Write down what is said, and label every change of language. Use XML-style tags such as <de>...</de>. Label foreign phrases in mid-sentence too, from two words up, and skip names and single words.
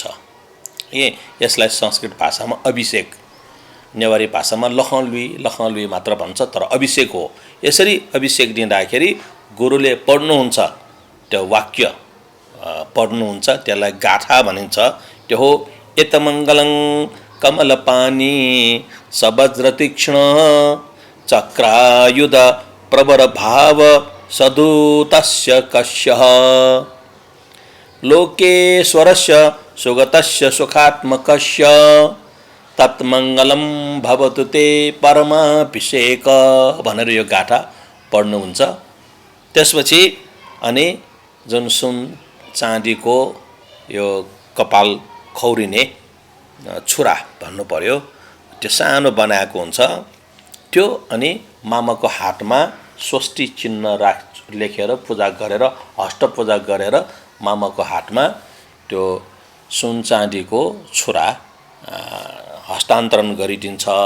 <ne>यसलाई संस्कृत भाषामा अभिषेक, नेवारी भाषामा लखनलुई मात्र भन्छ, तर अभिषेक हो। यसरी अभिषेक दिँदाखेरि गुरुले पढ्नुहुन्छ, त्यो वाक्य पढ्नुहुन्छ, त्यसलाई गाथा भनिन्छ। त्यो हो</ne> <sa>एतमङ्गलं कमलपानी सवज्रतीक्ष्ण चक्रायुध प्रवर भाव सदूतस्य कश्यः लोकेश्वरस्य सुगतस्य सुखात्मकस्य तत्मङ्गलम भवतु ते परमाभिषेक</sa> <ne>भनेर यो गाथा पढ्नुहुन्छ। त्यसपछि अनि जुन सुन चाँदीको यो कपाल खौरिने छुरा भन्नु पर्यो, त्यो सानो बनाएको हुन्छ। त्यो अनि मामाको हातमा स्वस्ति चिन्ह लेखेर पूजा गरेर, हस्त पूजा गरेर मामाको हातमा त्यो सुन चाँदीको छुरा हस्तान्तरण गरिदिन्छ।</ne>